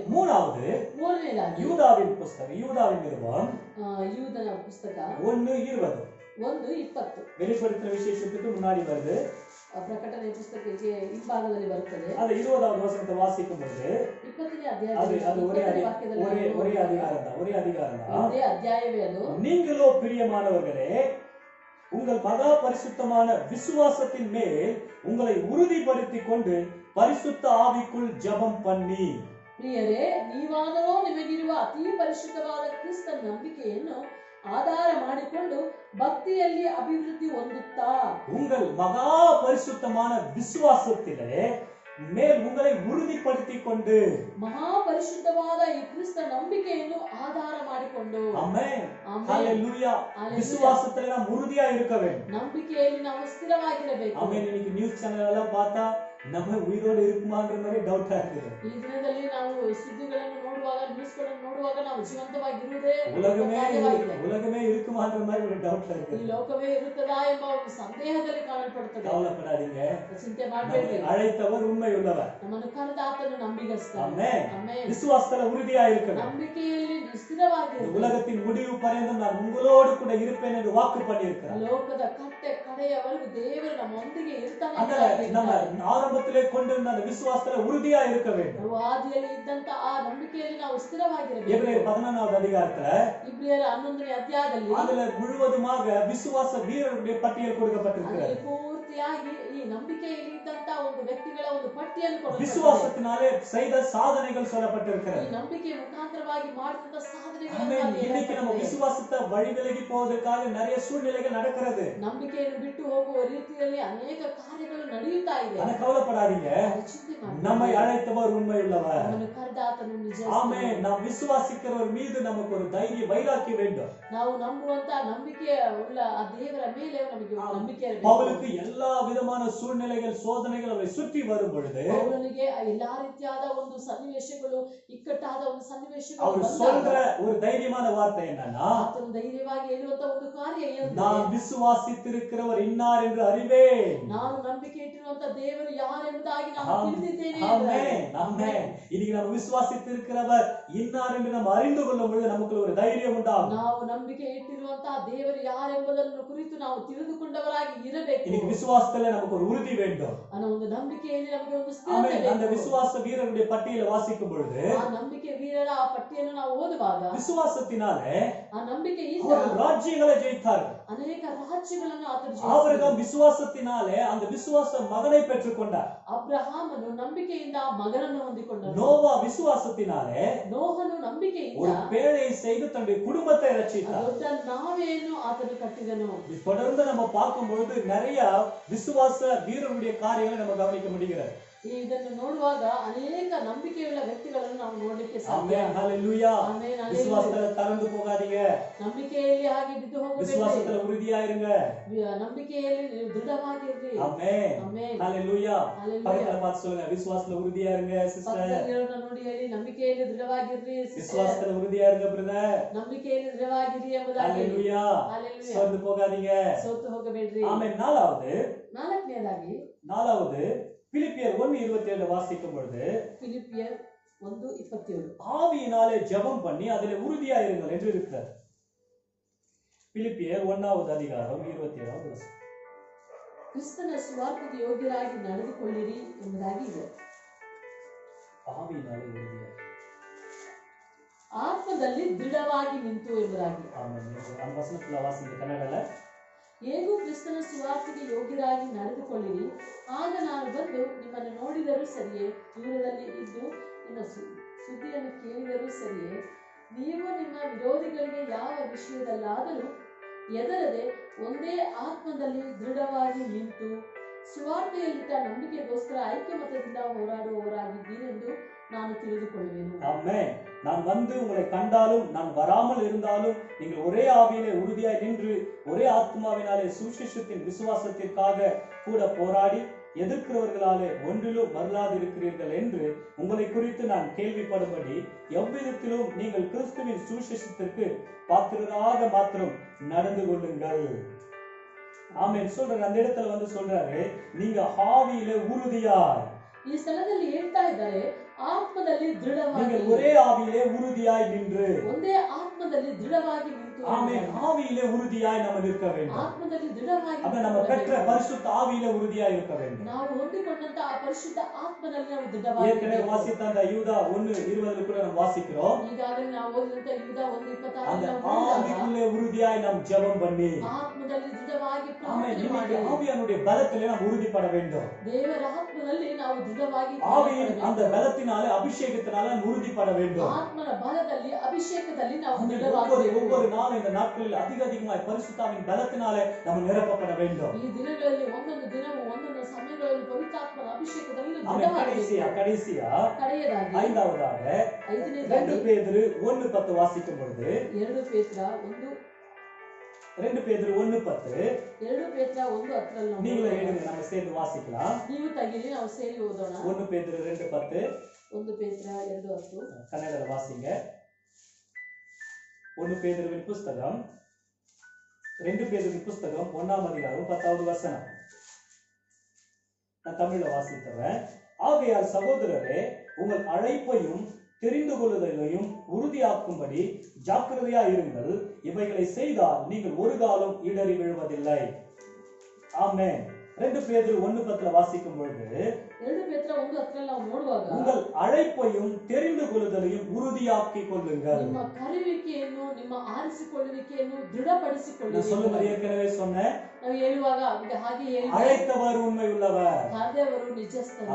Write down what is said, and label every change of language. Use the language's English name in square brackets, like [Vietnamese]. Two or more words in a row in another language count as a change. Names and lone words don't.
[Tamil] மூணாவது [Kannada] ಮೂರನೇದಾಗಿ [Tamil] யூதாவின் புஸ்தகம், யூதாவின் நிருபம் [Kannada] ಯೂದನ ಪುಸ್ತಕ 1:20. 1:20 [Tamil] வெளிப்படுத்தின விசேஷத்துக்கு முன்னாடி வருது. [Kannada] ಪ್ರಕಟಣೆ ಪುಸ್ತಕಕ್ಕೆ ಹಿಂಭಾಗದಲ್ಲಿ ಬರುತ್ತದೆ. [Tamil] அது 20வது வசனத்தை வாசிக்கும் பொழுது [Kannada] 20ನೇ [Tamil] அது [Kannada] ಅಧ್ಯಾಯದಲ್ಲಿ [Tamil] அது ஒரே [Kannada] 20ನೇ ವಾಕ್ಯದಲ್ಲಿ [Tamil] ஒரே அதிகாரம் தான், ஒரே அதிகாரம் தான். [Kannada] ಒಂದೇ ಅಧ್ಯಾಯವೇ ಅದು. [Tamil] நீங்களோ பிரியமானவர்களே, உங்கள் மகா பரிசுத்தமான விசுவாசத்தின் மேல் உங்களை உறுதிப்படுத்திக் கொண்டு பரிசுத்த ஆவிக்குள் ஜெபம் பண்ணி. [Kannada] ಪ್ರಿಯರೇ, ನೀವಾದರೂ ನಿಮಗಿರುವ ಅತಿ ಪರಿಶುದ್ಧವಾದ ಕ್ರಿಸ್ತನ ನಂಬಿಕೆಯನ್ನು ಆಧಾರ ಮಾಡಿಕೊಂಡು ಭಕ್ತಿಯಲ್ಲಿ ಅಭಿವೃದ್ಧಿ ಹೊಂದುತ್ತಾ, [Tamil] உங்கள் மகா பரிசுத்தமான விசுவாசத்திலே மேல் உங்களை உறுதிப்படுத்திக் கொண்டு. [Kannada] ಮಹಾಪರಿಶುದ್ಧವಾದ ಈ ಕ್ರಿಸ್ತ ನಂಬಿಕೆಯನ್ನು ಆಧಾರ ಮಾಡಿಕೊಂಡು. [Tamil] ஆமென். [Kannada] ಆಮೆನ್. [Tamil] ஹalleluya. விசுவாசத்திலே நாம் உறுதியா இருக்க வேண்டும். [Kannada] ನಂಬಿಕೆಯಲ್ಲಿ ನಾವು ಸ್ಥಿರವಾಗಿರಬೇಕು. [Tamil] ஆமென். இன்னைக்கு [English] news channel [Tamil] எல்லாம் பார்த்தா நம்ம உயிரோடு இருக்குமான்ற மாதிரி டவுட்டா இருக்குது. [Kannada] ಈ ದಿನದಲ್ಲಿ ನಾವು ಸುದ್ದಿಗಳನ್ನು ನೋಡುವಾಗ, ನ್ಯೂಸ್ಗಳನ್ನು ನೋಡುವಾಗ ನಾವು ಜೀವಂತವಾಗಿರುವುದೇ [Tamil] உலகமே [Kannada] ಸಾಧ್ಯವಾಗಿದೆ. [Tamil] உலகமே இருக்குமான்ற மாதிரி ஒரு டவுட்ல [Kannada] ಈ [Tamil] இருக்குது. [Kannada] ಲೋಕವೇ ಇರುತ್ತದಾ ಎಂಬ ಒಂದು ಸಂದೇಹದಲ್ಲಿ ಕಾಣಲ್ಪಡುತ್ತದೆ. [Tamil] கவலைப்படாதீங்க. [Kannada] ಚಿಂತೆ [Tamil] நம்மை [Kannada] ಮಾಡಬೇಡಿ. [Tamil] அழைத்தவர் உண்மை உள்ளவர். [Kannada] ನಮ್ಮನ್ನು ಕರೆದ ಆತನು ನಂಬಿಗಸ್ತ. [Tamil] ஆமென். [Kannada] ಆಮೆನ್. [Tamil] விசுவாசத்துல உறுதியா இருக்கணும். [Kannada] ನಂಬಿಕೆಯಲ್ಲಿ [Tamil] இந்த [Kannada] ಸ್ಥಿರವಾಗಿರಬೇಕು. [Tamil] உலகத்தின் முடிவு பரியந்தம் நான் உங்களோடு கூட இருப்பேன் என்று வாக்கு பண்ணியிருக்கிறார். [Kannada] ಲೋಕದ ಕಡೆಯವರೆಗೂ ದೇವರು ನಮ್ಮೊಂದಿಗೆ ಇರ್ತಾನೆ ಅಂತ [Tamil] அதனால நம்ம [Kannada] ಹೇಳಿದ್ದಾರೆ. [Tamil] ஆரம்பத்திலே கொண்டிருந்த அந்த விசுவாசத்துல உறுதியா இருக்க வேண்டும். [Kannada] ನಾವು ಆದಿಯಲ್ಲಿ ಇದ್ದಂತ ಆ ನಂಬಿಕೆಯಲ್ಲಿ ನಾವು ಸ್ಥಿರವಾಗಿರಬೇಕು. [Tamil] எபிரேயர் 11வது அதிகாரத்துல [Kannada] ಇಬ್ರಿಯರ 11ನೇ ಅಧ್ಯಾಯದಲ್ಲಿ [Tamil] அதுல முழுவதுமாக விசுவாச வீரருடைய பட்டியல் கொடுக்கப்பட்டிருக்கிறது. [Kannada] ಅದರಲ್ಲಿ ಪೂರ್ತಿಯಾಗಿ ಈ ನಂಬಿಕೆಯಲ್ಲಿ ಇದ್ದಂತ ಒಂದು ವ್ಯಕ್ತಿಗಳ ಒಂದು ಪಟ್ಟಿಯನ್ನು ಕೊಡಲಾಗಿದೆ. [Tamil] விசுவாசத்தினாலே செய்த சாதனைகள் [Kannada] ಈ [Tamil] சொல்லப்பட்டிருக்கிறது. [Kannada] ನಂಬಿಕೆ ಮುಖಾಂತರವಾಗಿ ಮಾಡಿದಂತ ಸಾಧನೆಗಳನ್ನು [Tamil] ஆமென். [Kannada] ಅಲ್ಲಿ [Tamil] இன்னைக்கு நம்ம [Kannada] ಹೇಳಲಾಗಿದೆ. [Tamil] விசுவாசத்தை வழி விலகி போவதற்காக நிறைய சூழ்நிலைகள் நடக்கிறது. [Kannada] ನಂಬಿಕೆಯನ್ನು ಬಿಟ್ಟು ಹೋಗುವ ರೀತಿಯಲ್ಲಿ ಅನೇಕ ಕಾರ್ಯಗಳು ನಡೆಯುತ್ತಾ ಇದೆ. [Tamil] ஆனா கவலைப்படாதீங்க. [Kannada] ಅದು ಚಿಂತೆ ಮಾಡಬೇಡಿ. [Tamil] நம்மை அழைத்தவர் உண்மை உள்ளவர். [Kannada] ನಮ್ಮನ್ನು ಕರೆದ ಆತನು ನಿಜ. [Tamil] ஆமென். நாம் விசுவாசிக்கிறவர் மீது நமக்கு ஒரு தைரிய வைராக்கியம் வேண்டும். [Kannada] ನಾವು ನಂಬುವಂತ ನಂಬಿಕೆ ಉಳ್ಳ ಆ ದೇವರ ಮೇಲೆ ನಮಗೆ ಒಂದು ನಂಬಿಕೆ ಇರಬೇಕು. [Tamil] பவுலுக்கு எல்லா விதமான சூழ்நிலைகள், சோதனைகள் அவரை சுற்றி வரும் பொழுது [Kannada] ಪೌಲನಿಗೆ ಎಲ್ಲಾ ರೀತಿಯಾದ ಒಂದು ಸನ್ನಿವೇಶಗಳು, ಇಕ್ಕಟ್ಟಾದ ಒಂದು ಸನ್ನಿವೇಶಗಳು [Tamil] அவர் [Kannada] ಬಂದಾಗ [Tamil] சொல்ற ஒரு தைரியமான வார்த்தை என்னன்னா, [Kannada] ಆತನು ಧೈರ್ಯವಾಗಿ ಹೇಳುವಂತ ಒಂದು ಕಾರ್ಯ [Tamil] நான் [Kannada] ಏನು? [Tamil] விசுவாசித்திருக்கிறவர் இன்னார் என்று அறிவேன். [Kannada] ನಾನು ನಂಬಿಕೆ ಇಟ್ಟಿರುವಂತ ದೇವರು ಯಾರೆಂಬುದಾಗಿ ನಾನು [Tamil] ஆமென். [Kannada] ತಿಳಿದಿದ್ದೇನೆ. [Tamil] ஆமென். ஆமென். இன்னைக்கு நம்ம விசுவாசித்திருக்கிறவர் இன்னார் என்று நம்ம அறிந்து கொள்ளும் பொழுது நமக்கு ஒரு தைரியம் உண்டாகும். [Kannada] ನಾವು ನಂಬಿಕೆ ಇಟ್ಟಿರುವಂತಹ ದೇವರು ಯಾರೆಂಬುದನ್ನು ಕುರಿತು ನಾವು ತಿಳಿದುಕೊಂಡವರಾಗಿ ಇರಬೇಕು. [Tamil] இன்னைக்கு விசுவாசத்துல நமக்கு ஒரு உறுதி வேண்டும். [Kannada] ಅನ್ನೋ ಒಂದು ನಂಬಿಕೆಯಲ್ಲಿ ನಮಗೆ ಒಂದು ಸ್ಥಿರತೆ [Tamil] ஆமென். அந்த [Kannada] ಬೇಕು. [Tamil] விசுவாச வீரருடைய பட்டியலை வாசிக்கும் பொழுது [Kannada] ಆ ನಂಬಿಕೆ ವೀರರ ಆ ಪಟ್ಟಿಯನ್ನು ನಾವು ಓದುವಾಗ [Tamil] விசுவாசத்தினாலே [Kannada] ಆ ನಂಬಿಕೆಯಿಂದ [Tamil] அவர்கள் ராஜ்யங்களை ஜெயித்தார்கள். [Kannada] ಅನೇಕ ರಾಜ್ಯಗಳನ್ನು ಆತನು [Tamil] ஆபிரகாம் [Kannada] ಜಯಿಸಿದನು. [Tamil] விசுவாசத்தினாலே அந்த விசுவாச மகனை பெற்றுக்கொண்டார். [Kannada] ಅಬ್ರಹಾಮನು ನಂಬಿಕೆಯಿಂದ ಆ ಮಗನನ್ನು ಹೊಂದಿಕೊಂಡನು. [Tamil] நோவா விசுவாசத்தினாலே [Kannada] ನೋಹನು ನಂಬಿಕೆಯಿಂದ [Tamil] ஒரு பேழையை செய்து தன்னுடைய குடும்பத்தை ரட்சித்தார். [Kannada] ದೊಡ್ಡ ನಾವೆಯನ್ನು ಆತನು ಕಟ್ಟಿದನು. [Tamil] தொடர்ந்து நம்ம பார்க்கும் பொழுது நிறைய விசுவாச வீரருடைய காரியங்களை நம்ம கவனிக்க முடிகிறது. [Kannada] ಇದನ್ನು ನೋಡುವಾಗ ಅನೇಕ ನಂಬಿಕೆಯುಳ್ಳ ವ್ಯಕ್ತಿಗಳನ್ನು ನಾವು ನೋಡಲಿಕ್ಕೆ ಸಾಧ್ಯ. [Tamil] ஆமென். ஹalleluya. [Kannada] ಆಮೆನ್. ಹಲ್ಲೆಲೂಯಾ. [Tamil] விசுவாசத்துல தளர்ந்து போகாதீங்க. [Kannada] ನಂಬಿಕೆಯಲ್ಲಿ ಹಾಗೆ ಬಿದ್ದು ಹೋಗಬೇಡಿ. [Tamil] விசுவாசத்துல உறுதியா இருங்க. [Kannada] ನಂಬಿಕೆಯಲ್ಲಿ ನೀವು ದೃಢವಾಗಿರ್ರಿ. [Tamil] ஆமென். [Kannada] ಆಮೆನ್. [Tamil] ஹalleluya. [Kannada] ಹಲ್ಲೆಲೂಯಾ. [Tamil] பக்கத்துல பார்த்து சொல்லுங்க, விசுவாசத்துல உறுதியா இருங்க சிஸ்டர். [Kannada] ಪಕ್ಕದಲ್ಲಿರೋರನ್ನ ನೋಡಿ ಹೇಳಿ, ನಂಬಿಕೆಯಲ್ಲಿ ದೃಢವಾಗಿರ್ರಿ ಸಿಸ್ಟರ್. [Tamil] விசுவாசத்துல உறுதியா இருங்க பிரதர். [Kannada] ನಂಬಿಕೆಯಲ್ಲಿ ದೃಢವಾಗಿರಿ ಎಂಬುದಾಗಿ. [Tamil] ஹalleluya. [Kannada] ಹಲ್ಲೆಲೂಯಾ. [Tamil] சோர்ந்து போகாதீங்க. [Kannada] ಸೋತು ಹೋಗಬೇಡ್ರಿ. [Tamil] ஆமென். [Kannada] ನಾಲ್ಕನೇದಾಗಿ [Tamil] பிலிப்பியர் 1:27 வாசிக்கும் பொழுது [Kannada] ಫಿಲಿಪಿಯರ್ 1:27 [Tamil] ஆவியினாலே ஜெபம் பண்ணி அதிலே உறுதியா இருங்கள் என்று இருக்கிறார். பிலிப்பியர் 1வது அதிகாரம் 27வது வசனம். [Kannada] ಕ್ರಿಸ್ತನ ಸುವಾರ್ತೆಗೆ ಯೋಗ್ಯರಾಗಿ ನಡೆದುಕೊಳ್ಳಿರಿ ಎಂಬುದಾಗಿ ಇದೆ. [Tamil] ஆவியினாலே உறுதியா. [Kannada] ಆತ್ಮದಲ್ಲಿ ದೃಢವಾಗಿ ನಿಂತು ಎಂಬುದಾಗಿ. [Tamil] ஆமென். அந்த வசனத்துல வாசிங்க கன்னடல. [Kannada] ಹೇಗೂ ಕ್ರಿಸ್ತನ ಸುವಾರ್ತೆಗೆ ಯೋಗ್ಯರಾಗಿ ನಡೆದುಕೊಳ್ಳಿರಿ, ಆಗ ನಾನು ಬಂದು ನಿಮ್ಮನ್ನು ನೋಡಿದರೂ ಸರಿಯೇ, ದೂರದಲ್ಲಿ ಇದ್ದು ನಿಮ್ಮ ಸುದ್ದಿಯನ್ನು ಕೇಳಿದರೂ ಸರಿಯೇ, ನೀವು ನಿಮ್ಮ ವಿರೋಧಿಗಳಿಗೆ ಯಾವ ವಿಷಯದಲ್ಲಾದರೂ ಹೆದರದೆ ಒಂದೇ ಆತ್ಮದಲ್ಲಿ ದೃಢವಾಗಿ ನಿಂತು ಸುವಾರ್ತೆಯಲ್ಲಿದ್ದ ನಂಬಿಕೆಗೋಸ್ಕರ ಐಕ್ಯಮತದಿಂದ ಹೋರಾಡುವವರಾಗಿದ್ದೀರೆಂದು ನಾನು ತಿಳಿದುಕೊಳ್ಳುವೆನು. [Tamil] ஆமென். நான் வந்து உங்களை கண்டாலும் நான் வராமல் இருந்தாலும் நீங்கள் ஒரே ஆவியிலே உறுதியாய் நின்று ஒரே ஆத்மாவினாலே சுவிசேஷத்தின் விசுவாசத்திற்காக கூட போராடி எதிர்க்கிறவர்களாலே ஒன்றிலும் மறலாதிருக்கிறீர்கள் என்று உங்களை குறித்து நான் கேள்விப்படும்படி எவ்விதத்திலும் நீங்கள் கிறிஸ்துவின் சுவிசேஷத்திற்கு பாத்திரராக மாத்திரம் நடந்து கொள்ளுங்கள். ஆமென். சொல்றாரு, அந்த இடத்துல வந்து சொல்றாரு, நீங்க ஆவியிலே உறுதியாய். [Kannada] ಈ ಸ್ಥಳದಲ್ಲಿ ಹೇಳ್ತಾ ಇದ್ದಾರೆ, ಆತ್ಮದಲ್ಲಿ ದೃಢವಾಗಿ, [Tamil] நீங்கள் ஒரே ஆவியிலே உறுதியாய் நின்று. [Kannada] ಒಂದೇ ಆತ್ಮದಲ್ಲಿ ದೃಢವಾಗಿ ನಿಂತು. [Tamil] ஆமென். ஆவியிலே உறுதியாய் நம்ம நிற்க வேண்டும். [Kannada] ಆತ್ಮದಲ್ಲಿ ದೃಢವಾಗಿ [Tamil] அப்ப நம்ம பெற்ற பரிசுத்த ஆவியிலே உறுதியாய் இருக்க வேண்டும். [Kannada] ನಾವು ಹೊಂದಿಕೊಂಡಂತ ಆ ಪರಿಶುದ್ಧ ಆತ್ಮದಲ್ಲಿ ನಾವು ದೃಢವಾಗಿ. [Tamil] ஏற்கனவே வாசித்த அந்த யூதா 1:20 கூட நம்ம வாசிக்கிறோம். [Kannada] ಈಗಾಗಲೇ ನಾವು ಓದಿದಂತ ಯೂದ 1:26 [Tamil] அந்த [Kannada] ನಾವು [Tamil] ஆவிக்குள்ளே உறுதியாய் நாம் ஜெபம் பண்ணி, [Kannada] ಆತ್ಮದಲ್ಲಿ ದೃಢವಾಗಿ [Tamil] ஆமென், [Kannada] ಪ್ರಾರ್ಥನೆ [Tamil] இன்னைக்கு [Kannada] ಮಾಡಿ [Tamil] ஆவியானுடைய பலத்திலே நாம் உறுதிப்பட வேண்டும். [Kannada] ದೇವರ ಆತ್ಮದಲ್ಲಿ ನಾವು ದೃಢವಾಗಿ [Tamil] ஆவியின் அந்த பலத்தினாலே அபிஷேகத்தினால நாம் உறுதிப்பட வேண்டும். [Kannada] ಆತ್ಮನ ಬಲದಲ್ಲಿ ಅಭಿಷೇಕದಲ್ಲಿ ನಾವು [Tamil] ஆமென். [Kannada] ದೃಢವಾಗಿ [Tamil] ஒவ்வொரு நாளும் இந்த நாட்களில் அதிகமாய் பரிசுத்தாவின் பலத்தினாலே நாம் நிரப்பப்பட வேண்டும். [Kannada] ಈ ದಿನಗಳಲ್ಲಿ ಒಂದೊಂದು ದಿನವೂ ಒಂದೊಂದು ಸಮಯಗಳಲ್ಲಿ ಪವಿತ್ರಾತ್ಮನ ಅಭಿಷೇಕದಲ್ಲಿ ನಾವು [Tamil] ஆமென். [Kannada] ದೃಢವಾಗಿ [Tamil] கடைசியா [Kannada] ಕಡೆಯದಾಗಿ [Tamil] ஐந்தாவதாக 2 பேதுரு 1:10 வாசிக்கும் பொழுது, [Kannada] 2 ಪೇತ್ರ 1 [Tamil] 2 பேதுரு 1:10 [Kannada] 2 ಪೇತ್ರ 1:10 ನಾವು [Tamil] நீங்களே எடுங்க, நம்ம சேர்ந்து வாசிக்கலாம். [Kannada] ನೀವು ತೆಗಿರಿ, ನಾವು ಸೇರಿ ಓದೋಣ. [Tamil] 1 பேதுரு 2:10 [Kannada] 1 ಪೇತ್ರ 2:10 [Tamil] கன்னடல வாசிங்க. 1 பேதுருவின் புஸ்தகம் 2 பேதுருவின் புஸ்தகம் 1ஆம் அதிகாரம் 10வது வசனம். நான் தமிழ்ல வாசித்தவன். ஆகையால் சகோதரரே, உங்கள் அழைப்பையும் தெரிந்து கொள்ளுதலையும் உறுதியாக்கும்படி ஜாக்கிரதையா இருங்கள். இவைகளை செய்தால் நீங்கள் ஒரு காலம் இடறி விழுவதில்லை. ஆமென். 2 பேதுரு 1:10 வாசிக்கும் பொழுது, [Kannada] 2 ಪೇತ್ರ 1:10 ನಾವು ನೋಡುವಾಗ, [Tamil] உங்கள் அழைப்பையும் தெரிந்து கொள்ளுதலையும் உறுதியாக்கி கொள்ளுங்கள். [Kannada] ನಿಮ್ಮ ಕರೆಯುವಿಕೆಯನ್ನು, ನಿಮ್ಮ ಆರಿಸಿಕೊಳ್ಳುವಿಕೆಯನ್ನು ದೃಢಪಡಿಸಿಕೊಳ್ಳಿ. [Tamil] நான் சொல்லுவது ஏற்கனவே சொன்னேன். [Kannada] ನಾವು ಹೇಳುವಾಗ ಹಾಗೆ ಹೇಳಿ, [Tamil] அழைத்தவர் உண்மை உள்ளவர். [Kannada] ಕರೆದವರು ನಿಜಸ್ಥರು.